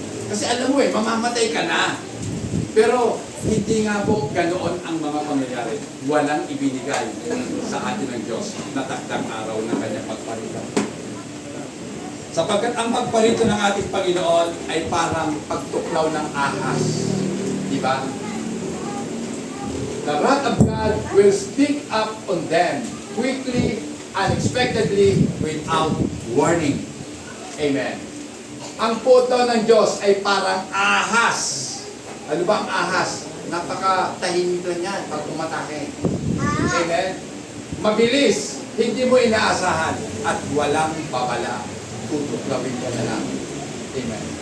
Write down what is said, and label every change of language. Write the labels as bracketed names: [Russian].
[Filipino] Kasi alam mo mamamatay ka na. Pero hindi nga po ganoon ang mga pangyayari. Walang ibinigay sa atin ng Diyos na takdang araw ng Kanyang pagparito. Sapagkat ang pagparito ng ating Panginoon ay parang pagtuklaw ng ahas. Di ba? [English] The wrath of God will speak up on them quickly, unexpectedly, without warning. [Filipino] Amen. Ang puto ng Diyos ay parang ahas. Ano ba ang ahas? Napakatahimik lang yan pag umatake. Amen. Mabilis, hindi mo inaasahan, at walang babala. Tutuklawin ka na lang. Amen.